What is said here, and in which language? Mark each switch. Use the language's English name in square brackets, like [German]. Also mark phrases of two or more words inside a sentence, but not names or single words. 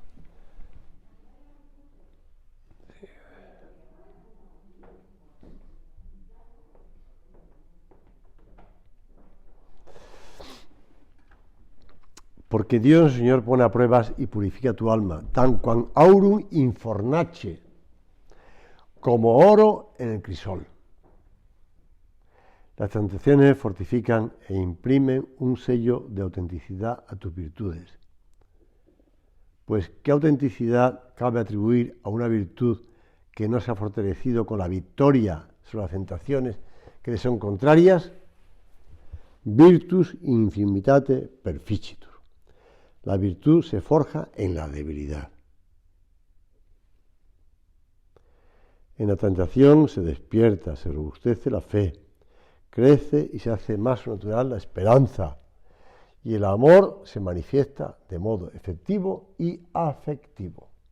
[Spanish] Porque Dios, Señor, pone a pruebas y purifica tu alma, [Latin] tan quam aurum in fornace, [Spanish] como oro en el crisol. Las tentaciones fortifican e imprimen un sello de autenticidad a tus virtudes. Pues, ¿qué autenticidad cabe atribuir a una virtud que no se ha fortalecido con la victoria sobre las tentaciones que le son contrarias? [Latin] Virtus infirmitate perficitur. [Spanish] La virtud se forja en la debilidad. En la tentación se despierta, se robustece la fe, crece y se hace más natural la esperanza, y el amor se manifiesta de modo efectivo y afectivo.